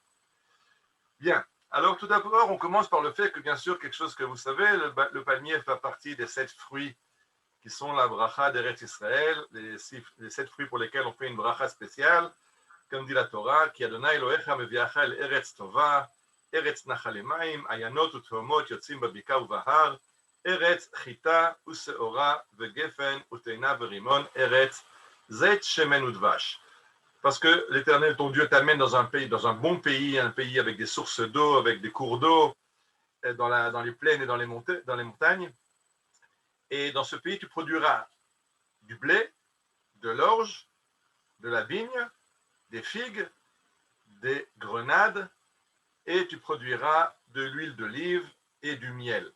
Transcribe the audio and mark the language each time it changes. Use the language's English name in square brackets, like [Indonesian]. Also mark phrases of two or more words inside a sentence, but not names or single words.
[French] Bien. Alors tout d'abord, on commence par le fait que bien sûr, quelque chose que vous savez, le palmier fait partie des 7 fruits qui sont la bracha d'Eretz Israël, les 7 fruits pour lesquels on fait une bracha spéciale, comme dit la Torah, qui [Hebrew] אדני אלהיך מביאך אל ארץ טובה, ארץ נחלי מים, עינות ותהומות יוצאים בבקעה ובהר, ארץ חיטה ושעורה וגפן ותאנה ורימון, ארץ זית שמן ודבש. [French] Parce que l'Éternel, ton Dieu, t'amène dans un pays, dans un bon pays, un pays avec des sources d'eau, avec des cours d'eau, dans les plaines et dans les montagnes. Et dans ce pays, tu produiras du blé, de l'orge, de la vigne, des figues, des grenades, et tu produiras de l'huile d'olive et du miel.